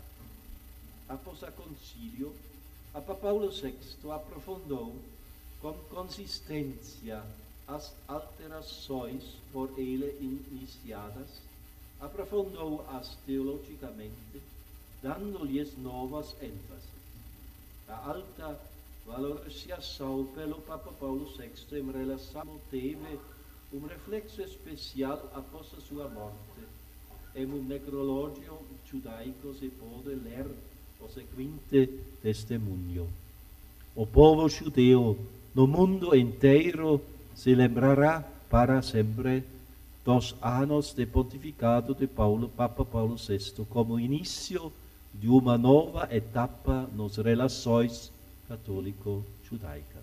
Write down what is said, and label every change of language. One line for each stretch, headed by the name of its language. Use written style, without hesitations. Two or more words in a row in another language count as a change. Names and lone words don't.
Portuguese: Após o Concílio, Papa Paulo VI aprofundou com consistência as alterações por ele iniciadas, aprofundou-as teologicamente, dando-lhes novas ênfases. A alta valorização pelo Papa Paulo VI em relação teve um reflexo especial após a sua morte,
Italian: in un necrologio giudaico si può leggere il seguente testimonio.
Portuguese: O povo giudeo, no mundo inteiro se lembrará para sempre dos anos de pontificado de Papa Paulo VI como início de uma nova etapa nas relações católico-judaicas.